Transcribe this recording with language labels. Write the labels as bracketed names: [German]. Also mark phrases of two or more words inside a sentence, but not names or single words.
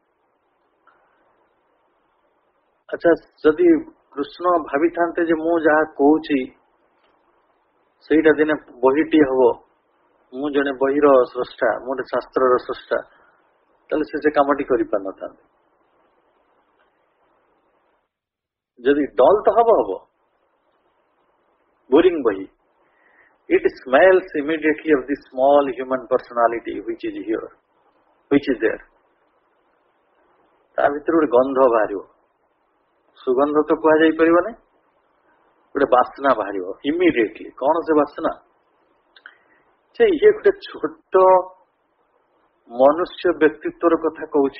[Odia] ଆଚ୍ଛା, ଯଦି କୃଷ୍ଣ ଭାବିଥାନ୍ତେ ଯେ ମୁଁ ଯାହା କହୁଛି ସେଇଟା ଦିନେ ବହିଟିଏ ହବ, ମୁଁ ଜଣେ ବହିର ସ୍ରଷ୍ଟା, ମୁଁ ଗୋଟେ ଶାସ୍ତ୍ରର ସ୍ରଷ୍ଟା, ତାହେଲେ ସେ କାମଟି କରିପାରିନଥାନ୍ତେ। ଯଦି ଡଲ୍ ତ ହବ ବୋରିଂ ବହି। [English] It smells immediately of the small human personality which is there. [Odia] ତା ଭିତରୁ ଗୋଟେ ଗନ୍ଧ ବାହାରିବ, ସୁଗନ୍ଧ ତ କୁହାଯାଇ ପାରିବନି, ଗୋଟେ ବାସ୍ନା ବାହାରିବ ଇମିଡିଏଟଲି। କଣ ସେ ବାସ୍ନା? ଯେ ଇଏ ଗୋଟେ ଛୋଟ ମନୁଷ୍ୟ ବ୍ୟକ୍ତିତ୍ୱର କଥା କହୁଛି।